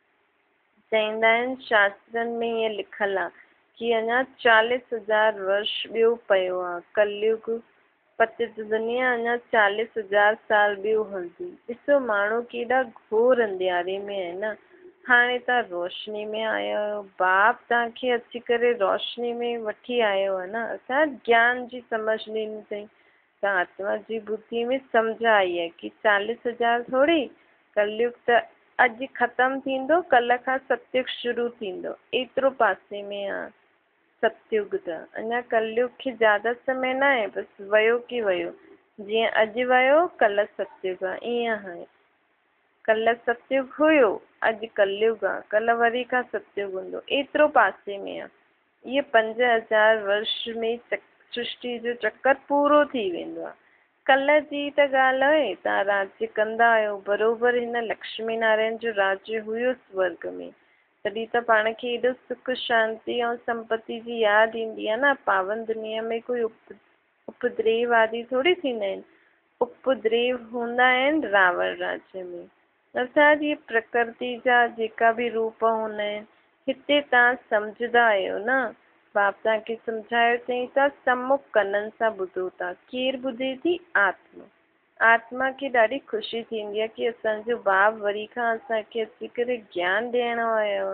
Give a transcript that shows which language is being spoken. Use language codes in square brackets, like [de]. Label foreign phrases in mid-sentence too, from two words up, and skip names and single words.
[sd] चईंदा आहिनि शास्त्रनि में ईअं लिखल आहे कि अञा 40,000 वर्ष ॿियो पियो आहे। कलयुग पतित दुनिया अञा 40,000 साल ॿियो हलंदी। ॾिसो माण्हू केॾा घोर अंधियारे में आहे न। हाणे तव्हां रोशनी में आया आहियो। बाप तव्हांखे अची करे रोशनी में वठी आयो आहे न। अर्थात ज्ञान जी समझ ॾिनी अथई। त आत्मा जी बुद्धि में सम्झ आई है कि 40,000 थोड़ी, कलयुग त अॼु ख़त्म थींदो, कल्ह खां सतयुग शुरू थींदो, एतिरो पासे में आहे सतयुग। त अञा कलयुग खे ज्यादा समय न आहे, बसि वियो की वियो। जीअं अॼु वियो कल्ह सतयुग आहे, ईअं आहे। कल्ह सतयुग हुयो, अॼु कलयुग आहे, कल्ह वरी खां सतयुग हूंदो, एतिरो पासे में आहे। इहे 5,000 वर्ष में सृष्टि जो चक्कर पूरो थी वेंदो आहे। कल्ह जी त ॻाल्हि आहे, तव्हां राज्य कंदा आहियो, बरोबरि हिन लक्ष्मी नारायण जो राज्य हुयो स्वर्ग में, तॾहिं त पाण खे एॾो सुख शांति ऐं संपत्ति जी यादि ईंदी आहे न। पावन दुनिया में कोई उपद्रव आदि थोड़ी थींदा आहिनि। उपद्रव हूंदा आहिनि रावण राज्य में। अर्थात ये प्रकृति जा जेका बि रूप हूंदा आहिनि, हिते तव्हां सम्झंदा आहियो न। बाप तव्हांखे सम्झायो चई था, सम्मुख कननि सां ॿुधो था। केरु ॿुधे थी? आत्मा। आत्मा खे ॾाढी ख़ुशी थींदी आहे कि असांजो बाप वरी खां असांखे अची करे ज्ञान ॾियणो आयो।